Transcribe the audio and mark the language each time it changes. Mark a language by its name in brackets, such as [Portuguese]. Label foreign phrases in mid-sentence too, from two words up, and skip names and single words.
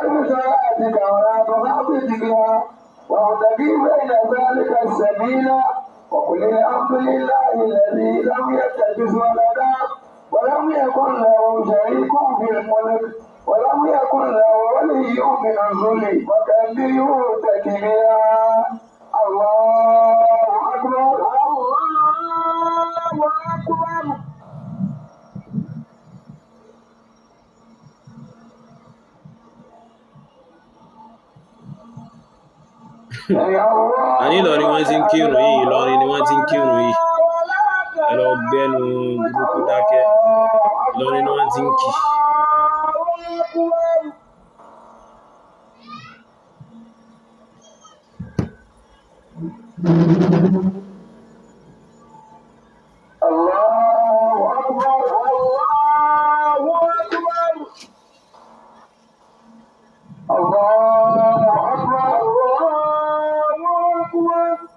[Arabic] بصلاتك ولا تخافت بها وابتغي بين ذلك السبيل وقل الحمد لله الذي لم يتخذ ولدا ولم يكن له شريك في الملك ولم يكن له ولي من الذل وكبره تكبيرا الله أكبر الله أكبر [Yoruba] àní Ìlọrin wọ́n ti ń kírun yìí Ìlọrin ni wọ́n ti ń kírun yìí ẹ lọ gbẹ́nu burúkú dákẹ́ Ìlọrin ni wọ́n ti ń kí. [Arabic] الله أكبر الله أكبر الله أكبر الله أكبر